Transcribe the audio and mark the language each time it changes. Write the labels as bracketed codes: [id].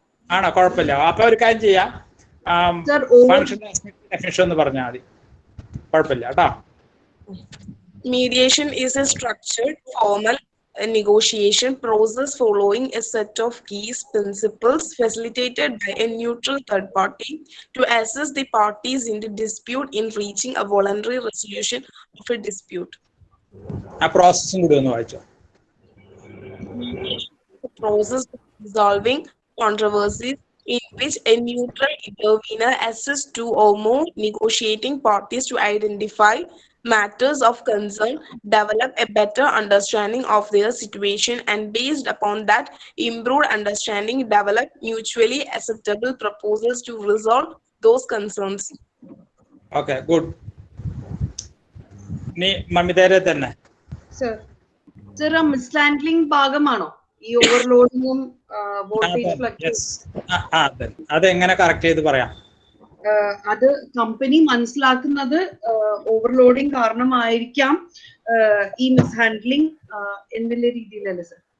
[ml] ആണോ? കുഴപ്പമില്ല. അപ്പൊ ഒരു കാര്യം ചെയ്യാം, ഫങ്ഷൻ ഡെഫിനിഷൻ ഒന്ന് പറഞ്ഞാൽ മതി. കുഴപ്പമില്ല കേട്ടോ. [en] Mediation is a structured, formal negotiation process following a set of key principles facilitated by a neutral third party to assist the parties in the dispute in reaching a voluntary resolution of a dispute. [ml] ആ പ്രോസസ്സും കൂടി ഒന്ന് വായിച്ചോ. [en] The process of resolving controversies in which a neutral intervener assists two or more negotiating parties to identify matters of concern, develop a better understanding of their situation, and based upon that improved understanding develop mutually acceptable proposals to resolve those concerns. Okay, good. [ml] നീ മമിതേരെ തന്നെ. Sir മിസ്ഹാൻഡ്ലിംഗ് ഭാഗമാണോ ഈ ഓവർലോഡിങ്ങും voltage fluctuation? അതെങ്ങനെ correct ചെയ്ത് പറയാം? അത് company മനസ്സിലാക്കുന്നത് overloading കാരണമായിരിക്കാം ഈ മിസ്ഹാൻഡ്ലിംഗ് എന്നുള്ള രീതിയിലല്ലേ സർ?